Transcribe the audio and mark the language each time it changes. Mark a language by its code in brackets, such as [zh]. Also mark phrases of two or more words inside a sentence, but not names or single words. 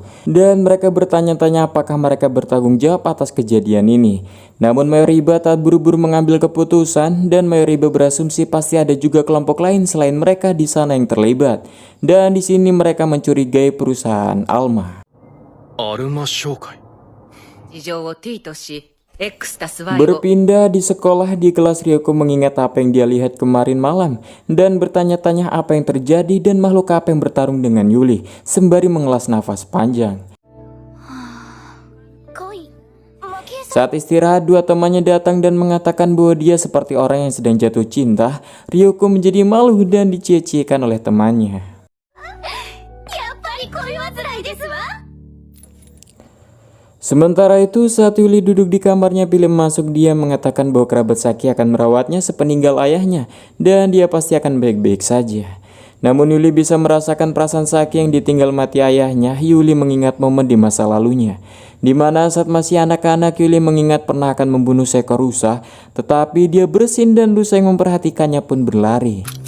[id] Dan mereka bertanya-tanya apakah mereka bertanggung jawab atas kejadian ini. Namun Mayor Iba tak buru-buru mengambil keputusan, dan Mayor Iba berasumsi pasti ada juga kelompok lain selain mereka di sana yang terlibat. Dan di sini mereka mencurigai perusahaan Alma. Alma Shokai. [ja] 事情を T とし X 足す Y を [id] Berpindah di sekolah di kelas, Ryoko mengingat apa yang dia lihat kemarin malam dan bertanya-tanya apa yang terjadi dan makhluk apa yang bertarung dengan Yuli sembari mengelas nafas panjang. [ja] 恋負け [id] Saat istirahat, dua temannya datang dan mengatakan bahwa dia seperti orang yang sedang jatuh cinta. Ryoko menjadi malu dan dicie-ciekan oleh temannya. [ja] やっぱり恋煩いですわ [id] Sementara itu, saat Yuli duduk di kamarnya, Philip masuk. Dia mengatakan bahwa kerabat Saki akan merawatnya sepeninggal ayahnya dan dia pasti akan baik-baik saja. Namun Yuli bisa merasakan perasaan Saki yang ditinggal mati ayahnya. Yuli mengingat momen di masa lalunya, di mana saat masih anak-anak Yuli mengingat pernah akan membunuh seekor rusa, tetapi dia bersin dan rusa yang memperhatikannya pun berlari.